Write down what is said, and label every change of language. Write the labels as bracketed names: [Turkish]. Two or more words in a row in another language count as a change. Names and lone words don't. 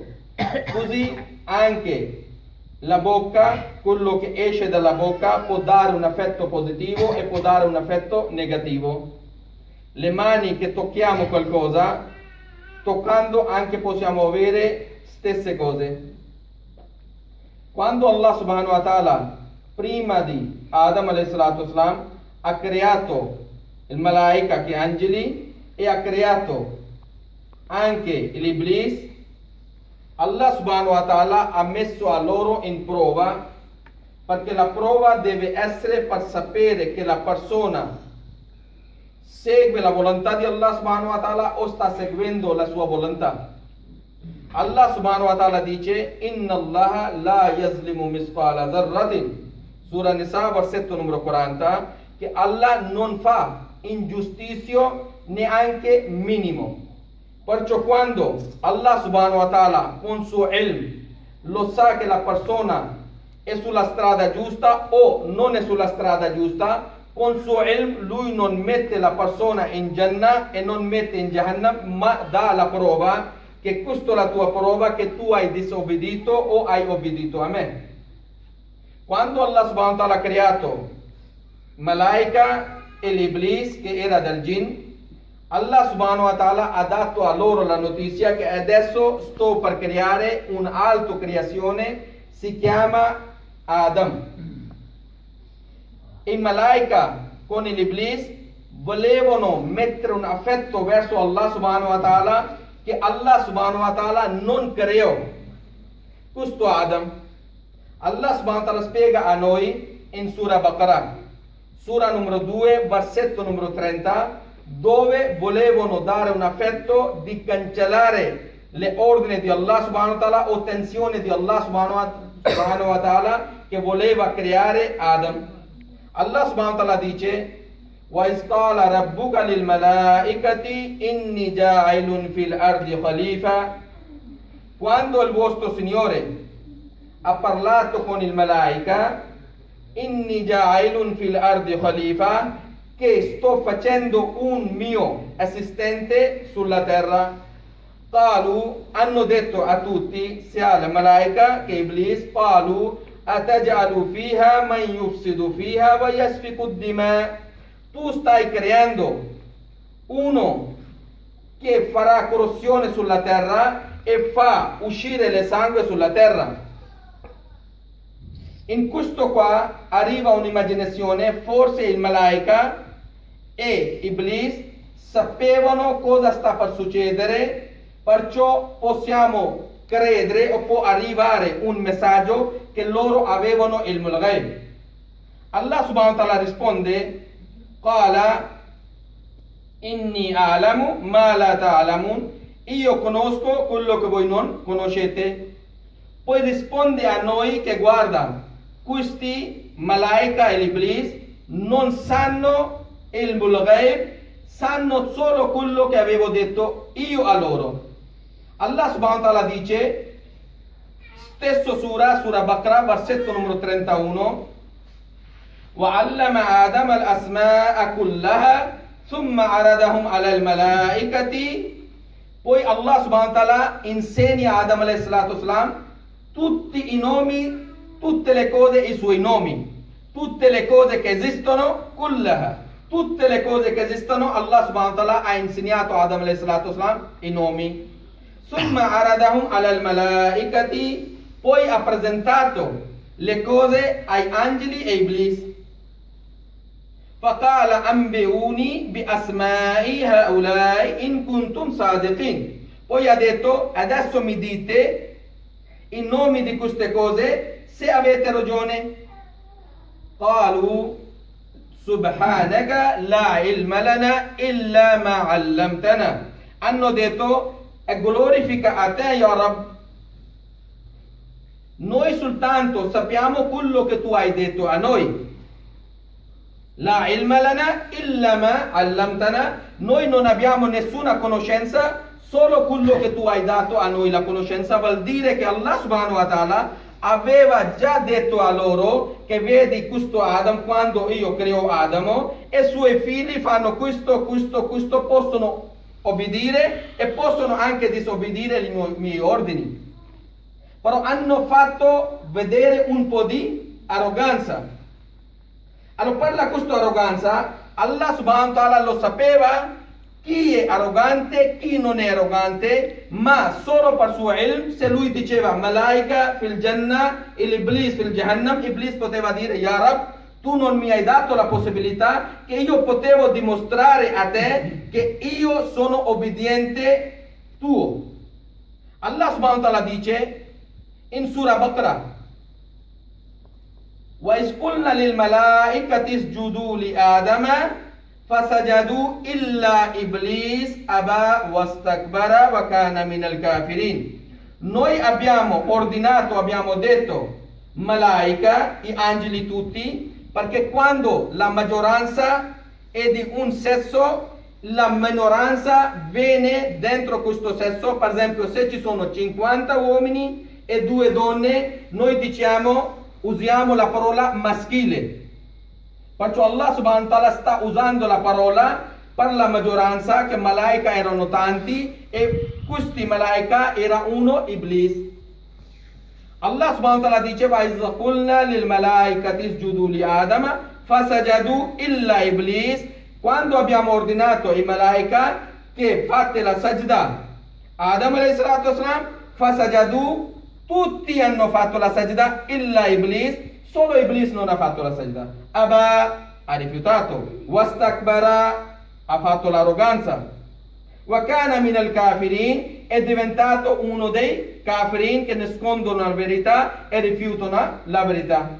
[Italian] Così anche la bocca, quello che esce dalla bocca può dare un effetto positivo e può dare un effetto negativo. Le mani che tocchiamo qualcosa, toccando anche possiamo avere stesse cose. Quando [Arabic] الله سبحانه وتعالى [Italian] prima di Adam [Arabic] عليه الصلاة والسلام [Italian] ha creato il malaika, che angeli, e ha creato anche l'Iblis, [Arabic] الله سبحانه وتعالى [Italian] ha messo a loro in prova, perché la prova deve essere per sapere che la persona segue la volontà di [Arabic] الله سبحانه وتعالى [Italian] o sta seguendo la sua volontà. [Arabic] الله سبحانه وتعالى dice إن الله لا يظلم مثقال ذرة, Sura Nisa, [Italian] versetto numero 40, che Allah non fa ingiustizia neanche minimo. Perciò quando [Arabic] الله سبحانه وتعالى [Italian] con suo ilm lo sa che la persona è sulla strada giusta o non è sulla strada giusta, con suo ilm lui non mette la persona in Jannah e non mette in Jahannam, ma dà la prova che questa è la tua prova che tu hai disobbedito o hai obbedito a me. Quando [Arabic] الله سبحانه وتعالى [Italian] ha creato malaika e l'Iblis, che era del Jinn, [Arabic] الله سبحانه وتعالى [Italian] ha dato a loro la notizia che adesso sto per creare un'altra creazione, si chiama Adam. I malaika con l'Iblis volevano mettere un affetto verso [Arabic] الله سبحانه وتعالى, [Italian] che [Arabic] الله سبحانه وتعالى [Italian] non creò questo Adam. [Arabic] الله سبحانه وتعالى [Italian] spiega a noi in Sura Baqarah, Sura numero 2, versetto numero 30, dove volevano dare un affetto di cancellare le ordini di [Arabic] الله سبحانه وتعالى [Italian] o tensione di [Arabic] الله سبحانه وتعالى [Italian] che voleva creare Adam. [Arabic] الله سبحانه وتعالى dice وإذ قال ربك للملائكة إني جاعل في الأرض خليفة, [Italian] quando il vostro Signore ha parlato con il malaika, [Arabic] إني جاعل في الأرض خليفة, [Italian] che sto facendo un mio assistente sulla terra. Qalu, hanno detto a tutti, sia la malaika che Iblis, [Arabic] قالوا أتجعل فيها من يفسد فيها ويسفك الدماء, [Italian] tu stai creando uno che farà corruzione sulla terra e fa uscire il sangue sulla terra. In questo qua arriva un'immaginazione, forse il Malaika e Iblis sapevano cosa sta per succedere, perciò possiamo credere o può arrivare un messaggio che loro avevano il Ghaib. [Arabic] الله سبحانه وتعالى risponde: قال إني أعلم ما لا تعلمون, [Italian] io conosco quello che voi non conoscete. Poi risponde a noi che guarda, questi Malaika e l'Iblis non sanno il Ghaib, sanno solo quello che avevo detto io a loro. [Arabic] الله سبحانه وتعالى [Italian] dice, stesso sura Baqarah, versetto numero 31, [Arabic] وَعَلَّمَ آدَمَ الْأَسْمَاءَ كُلَّهَا ثُمَّ عَرَضَهُمْ عَلَى الْمَلَائِكَةِ. [Italian] Poi [Arabic] الله سبحانه وتعالى [Italian] insegna a Adam [Arabic] عليه الصلاة والسلام [Italian] tutti i nomi, tutte le cose, i suoi nomi, tutte le cose che esistono, kullaha, tutte le cose che esistono, [Arabic] الله سبحانه وتعالى [Italian] ha insegnato a Adam [Arabic] عليه الصلاة والسلام [Italian] i nomi. [Arabic] ثم عرضهم على الملائكة, [Italian] poi ha presentato le cose ai angeli e Iblis. [Arabic] فقال أنبئوني بأسماء هؤلاء إن كنتم صادقين. [Italian] Poi ha detto, adesso mi dite i nomi di queste cose se avete ragione. [Arabic] قالوا سبحانك لا علم لنا إلا ما علمتنا. [Italian] Hanno detto, e glorifica a te, [Arabic] يا رب, [Italian] noi soltanto sappiamo quello che tu hai detto a noi. [Arabic] لا علم لنا إلا ما علمتنا, [Italian] noi non abbiamo nessuna conoscenza, solo quello che tu hai dato a noi la conoscenza. Vuol dire che [Arabic] الله سبحانه وتعالى [Italian] aveva già detto a loro che vedi questo Adam, quando io creo Adamo e i suoi figli fanno questo, possono obbedire e possono anche disobbedire i miei ordini. Però hanno fatto vedere un po' di arroganza. Allora per questa arroganza [Arabic] الله سبحانه وتعالى [Italian] lo sapeva chi è arrogante, chi non è arrogante, ma solo per suo ilm, se lui diceva [Arabic] الملائكة في الجنة [Italian] e l' [Arabic] إبليس في جهنم, [Italian] Iblis poteva dire, [Arabic] يا رب, [Italian] tu non mi hai dato la possibilità che io potevo dimostrare a te che io sono obbediente tuo. [Arabic] الله سبحانه وتعالى dice in Surah Baqarah, وَإِذْ قُلْنَا لِلْمَلَائِكَةِ اسْجُدُوا لِآدَمَ فَسَجَدُوا إِلَّا إِبْلِيسَ أَبَى وَاسْتَكْبَرَ وَكَانَ مِنَ الْكَافِرِينَ. [Italian] Noi abbiamo ordinato, abbiamo detto Malaika, i angeli tutti, perché quando la maggioranza è di un sesso, la minoranza viene dentro questo sesso. Per esempio, se ci sono 50 uomini e 2 donne, noi usiamo la parola maschile. Perciò [Arabic] الله سبحانه وتعالى [Italian] sta usando la parola per la maggioranza, che Malaika erano tanti e questi Malaika era uno, Iblis. [Arabic] الله سبحانه وتعالى dice, وَإِذْ قُلْنَا لِلْمَلَائِكَةِ اسْجُدُوا لِآدَمَ فَسَجَدُوا إِلَّا إِبْلِيسَ. [Italian] Quando abbiamo ordinato ai Malaika che fate la sajda, Adam [Arabic] عليه الصلاة والسلام, [Italian] فَسَجَدُوا, tutti hanno fatto la sajda, illa Iblis, solo Iblis non ha fatto la sajda. Aba, ha rifiutato. Wastakbara, ha fatto l'arroganza. [Arabic] وكان من الكافرين, [Italian] è diventato uno dei kafirin che nascondono la verità e rifiutano la verità.